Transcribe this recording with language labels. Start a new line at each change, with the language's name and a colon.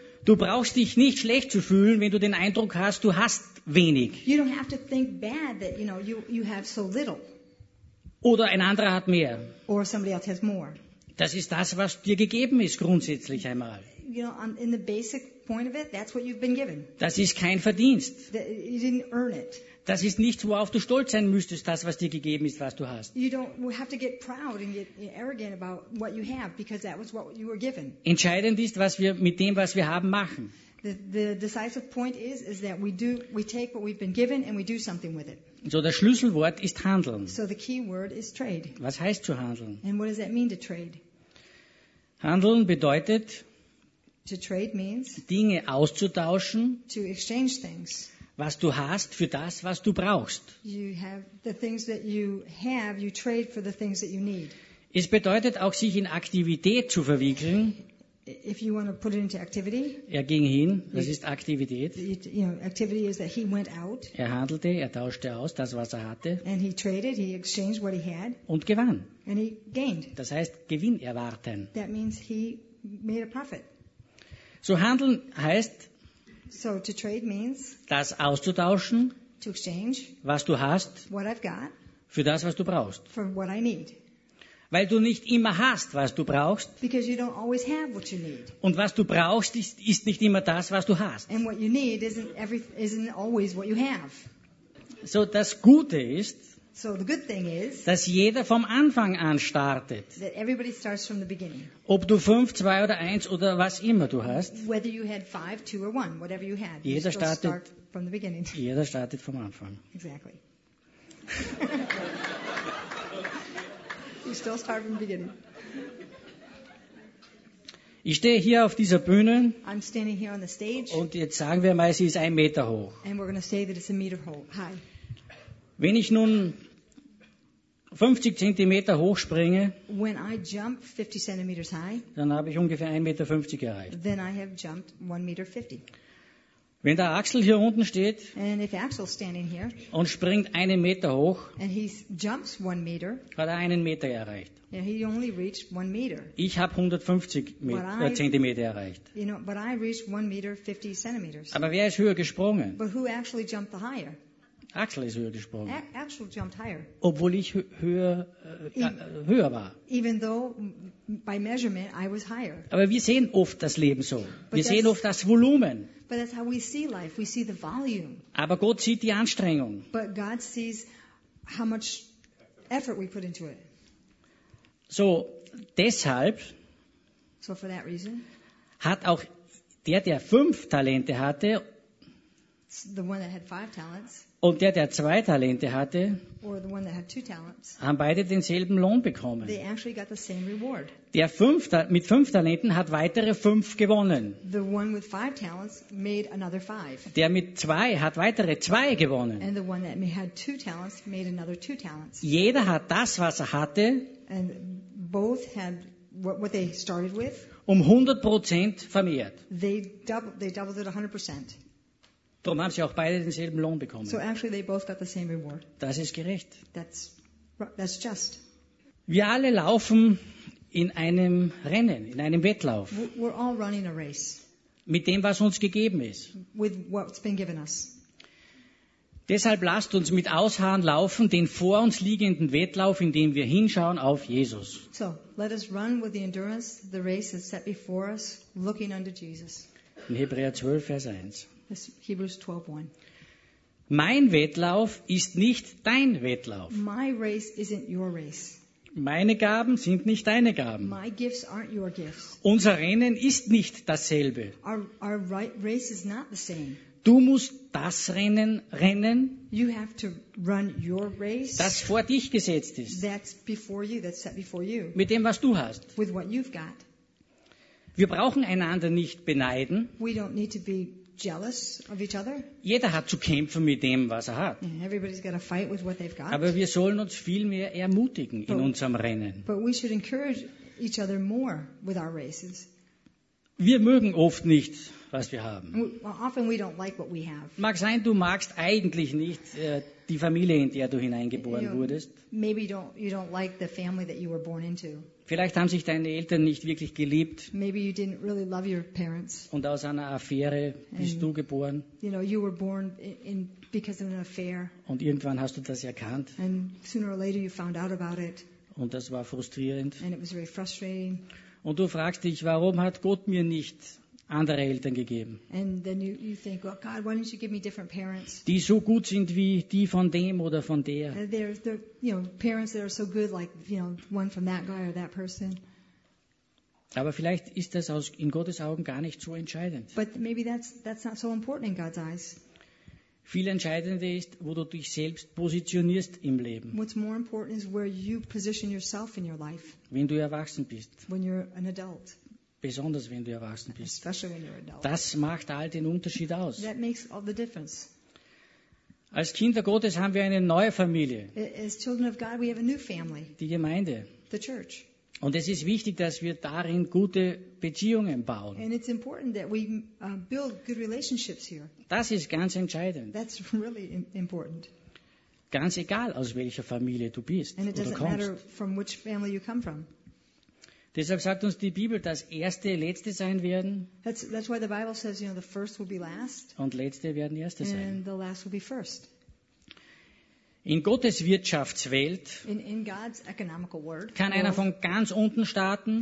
German: Du brauchst dich nicht schlecht zu fühlen, wenn du den Eindruck hast, du hast wenig.
English: You don't have to think bad that, you know, you have so little.
German: Oder ein anderer hat mehr.
English: Or somebody else has more.
German: Das ist das, was dir gegeben ist, grundsätzlich einmal.
English: You know, in the basic point of it, that's what you've been given.
German: Das ist kein Verdienst.
English: You didn't earn it.
German: Das ist nichts, worauf du stolz sein müsstest, das, was dir gegeben ist, was du hast.
English: You don't have to get proud and get arrogant about what you have, because that was what you were given.
German: Entscheidend ist, was wir mit dem, was wir haben, machen.
English: The decisive point is that we take what we've been given and we do something with it.
German: So das Schlüsselwort ist handeln.
English: So the key word is trade.
German: Was heißt zu handeln?
English: And what does that mean to trade?
German: Handeln bedeutet,
English: to trade means,
German: Dinge auszutauschen,
English: to exchange things.
German: Was du hast für das, was du brauchst.
English: You have the things that you have, you trade for the things that you need.
German: Es bedeutet auch, sich in Aktivität zu verwickeln.
English: If you want to put it into activity,
German: er ging hin, das ist Aktivität.
English: Activity is that he went out,
German: er handelte, er tauschte aus, das, was er hatte.
English: And he traded, he exchanged what he had,
German: und gewann.
English: And he gained.
German: Das heißt, Gewinn erwarten.
English: That means he made a profit.
German: So handeln heißt,
English: so to trade means,
German: das auszutauschen,
English: to exchange,
German: was du hast,
English: what I've got,
German: für das, was du brauchst.
English: For what I need.
German: Weil du nicht immer hast, was du brauchst.
English: Because you don't always have what you need.
German: Und was du brauchst, ist nicht immer das, was du hast.
English: And what you need isn't always what you have.
German: So das Gute ist,
English: so the good thing is,
German: dass jeder vom Anfang an startet.
English: That everybody starts from the beginning.
German: Ob du 5, 2 oder 1 oder was immer du hast.
English: Whether you had 5, 2 or 1, whatever you had.
German: Jeder startet,
English: start from the beginning.
German: Jeder startet vom Anfang.
English: Exactly. You still start from the beginning.
German: Ich stehe hier auf dieser Bühne.
English: I'm standing here on the stage.
German: Und jetzt sagen wir mal, sie ist 1 Meter hoch.
English: And we're going to say that it's 1 meter high.
German: Wenn ich nun 50 Zentimeter hoch springe,
English: when I jump 50 centimeters high,
German: dann habe ich ungefähr 1,50 Meter erreicht.
English: Then I have jumped 1 meter 50.
German: Wenn der Axel hier unten steht,
English: and if Axel's standing here,
German: und springt 1 Meter hoch,
English: and he jumps 1 meter,
German: hat er 1 Meter erreicht.
English: Yeah, he only reached 1 meter.
German: Ich habe 150 Zentimeter erreicht.
English: You know, but I reached 1 meter 50 centimeters.
German: Aber wer ist höher gesprungen?
English: But who actually jumped the higher?
German: Axel ist höher gesprungen.
English: Axel jumped higher.
German: Obwohl ich höher war.
English: Even though by measurement I was higher.
German: Aber wir sehen oft das Leben so. Wir sehen oft das Volumen.
English: But that's how we see life. We see the volume.
German: Aber Gott sieht die Anstrengung.
English: But God sees how much effort we put into it.
German: So, deshalb
English: so for that reason,
German: hat auch der 5 Talente hatte,
English: the one that had 5 talents,
German: und der 2 Talente hatte,
English: or the one that had 2 talents,
German: haben beide denselben Lohn bekommen.
English: They actually got the same reward.
German: Der mit 5 Talenten hat weitere 5 gewonnen.
English: The one with 5 talents made another 5.
German: Der mit 2 hat weitere 2 gewonnen.
English: And the one that had 2 talents made another 2 talents.
German: Jeder hat das, was er hatte,
English: and both had what they started with,
German: um 100% vermehrt.
English: They doubled it 100%.
German: Darum haben sie auch beide denselben Lohn bekommen.
English: So actually they both got the same reward.
German: Das ist gerecht.
English: That's just.
German: Wir alle laufen in einem Rennen, in einem Wettlauf.
English: We're all running a race.
German: Mit dem, was uns gegeben ist.
English: With what's been given us.
German: Deshalb lasst uns mit Ausharren laufen den vor uns liegenden Wettlauf, indem wir hinschauen auf Jesus.
English: So, let us run with the endurance the race is set before us, looking unto Jesus.
German: In Hebräer 12, Vers 1.
English: This Hebrews 12:1.
German: Mein Wettlauf ist nicht dein Wettlauf.
English: My race isn't your race.
German: Meine Gaben sind nicht deine Gaben.
English: My gifts aren't your gifts.
German: Unser Rennen ist nicht dasselbe.
English: Our race is not the same.
German: Du musst das Rennen rennen,
English: you have to run your race,
German: das vor dich gesetzt ist.
English: That's before you, that's set before you.
German: Mit dem, was du hast.
English: With what you've got.
German: Wir brauchen einander nicht beneiden.
English: We don't need to be jealous of each other.
German: Jeder hat zu kämpfen mit dem, was er hat.
English: Everybody's got to fight with what they've got.
German: Aber wir sollen uns viel mehr ermutigen in unserem Rennen.
English: But we should encourage each other more with our races.
German: Wir mögen oft nicht, was wir haben.
English: Well, often we don't like what we have.
German: Mag sein, du magst eigentlich nicht die Familie, in der du hineingeboren wurdest.
English: Maybe you don't like the family that you were born into.
German: Vielleicht haben sich deine Eltern nicht wirklich geliebt.
English: Maybe you didn't really love your parents.
German: Und aus einer Affäre bist du geboren.
English: You know, you were born in because of an affair.
German: Und irgendwann hast du das erkannt.
English: And sooner or later you found out about it.
German: Und das war frustrierend.
English: And it was very frustrating.
German: Und du fragst dich, warum hat Gott mir nicht andere Eltern gegeben?
English: And then you think, well, God, why didn't you give me different parents?
German: Die so gut sind wie die von dem oder von der.
English: They're you know, parents that are so good, like, you know, one from that guy or that person.
German: Aber vielleicht ist das in Gottes Augen gar nicht so entscheidend.
English: But maybe that's not so important in God's eyes.
German: Viel entscheidender ist, wo du dich selbst positionierst im Leben.
English: What's more important is where you position yourself in your life.
German: Wenn du erwachsen bist.
English: When you're an adult.
German: Besonders wenn du erwachsen bist.
English: Especially when you're an adult.
German: Das macht all den Unterschied aus.
English: That makes all the difference.
German: Als Kinder Gottes haben wir eine neue Familie.
English: As children of God, we have a new family.
German: Die Gemeinde.
English: the church.
German: Und es ist wichtig, dass wir darin gute Beziehungen bauen.
English: And it's important that we build good relationships here.
German: Das ist ganz entscheidend.
English: That's really important.
German: Ganz egal, aus welcher Familie du bist
English: and
German: oder kommst.
English: Matter from which family you come from.
German: Deshalb sagt uns die Bibel, dass Erste Letzte sein werden.
English: That's why the Bible says, you know, the first will be last.
German: Und Letzte werden Erste
English: and
German: sein.
English: The last will be first.
German: In Gottes Wirtschaftswelt
English: in God's economical world,
German: kann einer von ganz unten starten